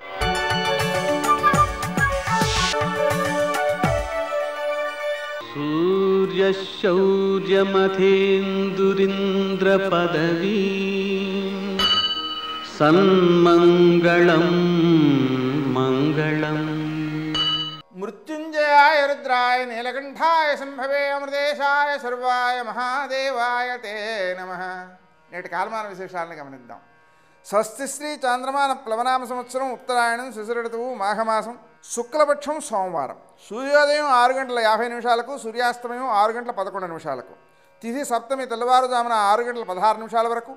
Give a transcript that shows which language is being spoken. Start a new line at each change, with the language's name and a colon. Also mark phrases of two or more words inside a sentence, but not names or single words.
Sanskrit: सूर्यशौर्यमथेन्दुरिन्द्रपदवी सन्मङ्गलं मङ्गलम्। मृत्युंजयाय रुद्राय नीलकंठाय संभवे अमृतेशाय सर्वाय महादेवाय ते नमः।
Telugu: నేటి కాలమాన విశేషాలను గమనిద్దాం. స్వస్తి శ్రీ చాంద్రమాన ప్లవనామ సంవత్సరం ఉత్తరాయణం శిశిర ఋతువు మాఘమాసం శుక్లపక్షం సోమవారం. సూర్యోదయం 6:50 సూర్యాస్తమయం 6:11 తిథి సప్తమి తెల్లవారుజామున 6:16 వరకు.